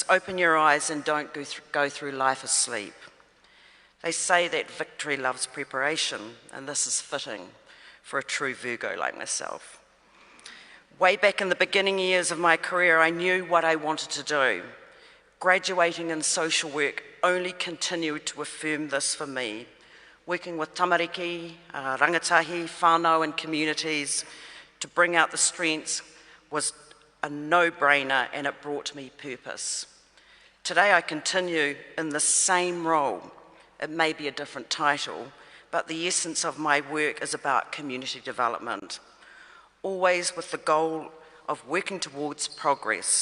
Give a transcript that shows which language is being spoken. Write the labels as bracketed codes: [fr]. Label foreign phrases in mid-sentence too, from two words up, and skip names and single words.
[en] Open your eyes and don't go through life asleep. They say that victory loves preparation, and this is fitting for a true Virgo like myself. Way back in the beginning years of my career, I knew what I wanted to do. Graduating in social work only continued to affirm this for me. Working with [mi] tamariki, rangatahi, whānau [en] and communities to bring out the strengths was a no-brainer, and it brought me purpose. Today I continue in the same role. It may be a different title, but the essence of my work is about community development, always with the goal of working towards progress.